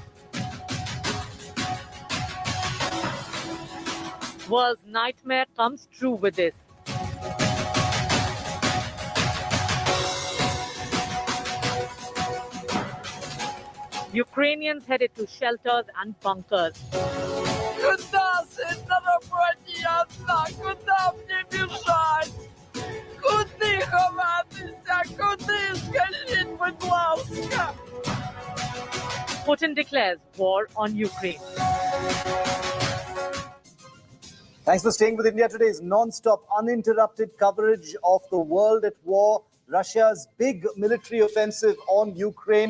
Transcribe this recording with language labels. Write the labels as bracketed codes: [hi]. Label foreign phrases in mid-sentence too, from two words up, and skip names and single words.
[en] World's nightmare comes true with this. Ukrainians headed to shelters and bunkers. [ru] Куда, сестра, братья, куда мне бежать? [uk] Куди ховатися? Куди, скажіть, будь ласка? [en] Putin declares war on Ukraine. Thanks for staying with India Today's non-stop, uninterrupted coverage of the world at war. Russia's big military offensive on Ukraine.